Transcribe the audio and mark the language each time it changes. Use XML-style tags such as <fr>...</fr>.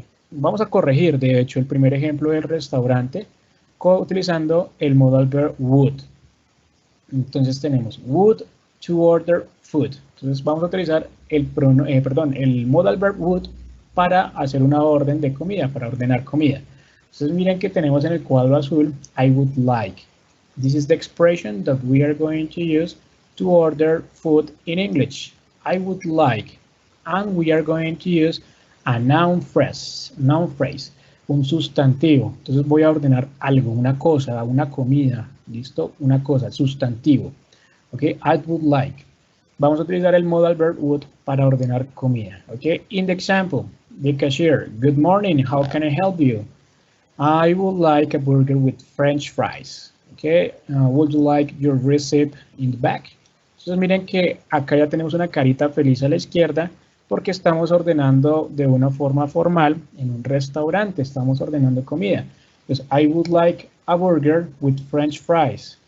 <es>Vamos a corregir, de hecho, el primer ejemplo del restaurante utilizando el modal verb would. Entonces tenemos</es> <en>would to order food.</en> <es>Entonces vamos a utilizar el modal verb would para hacer una orden de comida, para ordenar comida. Entonces miren que tenemos en el cuadro azul</es> <en>I would like. This is the expression that we are going to use to order food in English. I would like. And we are going to use a noun phrase,</en> <es>un sustantivo. Entonces voy a ordenar algo, una cosa, una comida, ¿listo? Una cosa, sustantivo. ¿Ok?</es> <en>I would like.</en> <es>Vamos a utilizar el modal verb would para ordenar comida. ¿Ok?</es> <en>In the example, the cashier, good morning, how can I help you? I would like a burger with French fries. Okay, would you like your receipt in the back?</en> <es>Entonces miren que acá ya tenemos una carita feliz a la izquierda porque estamos ordenando de una forma formal en un restaurante, estamos ordenando comida.</es> <en>Entonces, I would like a burger with French fries.</en>